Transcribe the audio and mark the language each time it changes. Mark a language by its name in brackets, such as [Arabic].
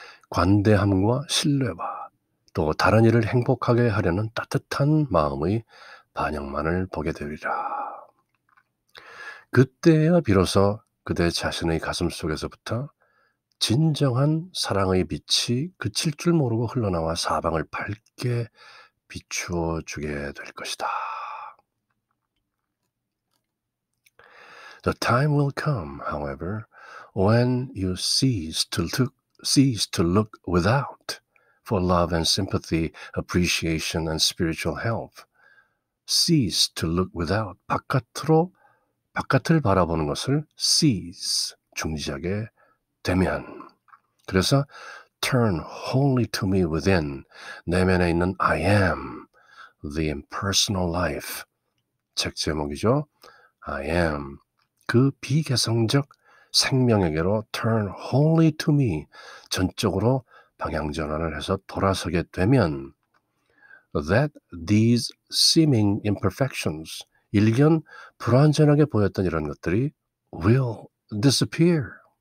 [Korean] 관대함과 신뢰와 또 다른 이를 행복하게 하려는 따뜻한 마음의 반영만을 보게 되리라. 그때야 비로소 그대 자신의 가슴 속에서부터 진정한 사랑의 빛이 그칠 줄 모르고 흘러나와 사방을 밝게 비추어 주게 될 것이다. [English] The time will come, however, when you cease to look without for love and sympathy, appreciation and spiritual help. Cease to look without, [Korean] 바깥을 바라보는 것을 [English] cease, [Korean] 중지하게 되면, 그래서 [English] turn wholly to me within, [Korean] 내면에 있는 [English] I am, the impersonal life, [Korean] 책 제목이죠. I am, 그 비개성적 생명에게로 [English] turn wholly to me, [Korean] 전적으로 방향전환을 해서 돌아서게 되면 [English] that these seeming imperfections, [Korean] 일견 불완전하게 보였던 이런 것들이 [English] will disappear.